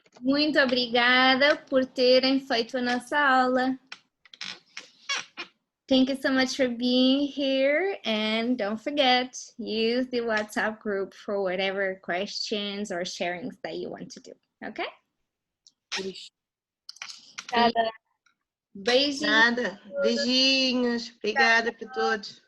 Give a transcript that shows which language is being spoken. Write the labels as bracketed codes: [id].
[pt] Muito obrigada por terem feito a nossa aula. [en] Thank you so much for being here, and don't forget, use the WhatsApp group for whatever questions or sharings that you want to do, okay? [pt] Nada. Beijinhos. Nada. Beijinhos. Obrigada para todos.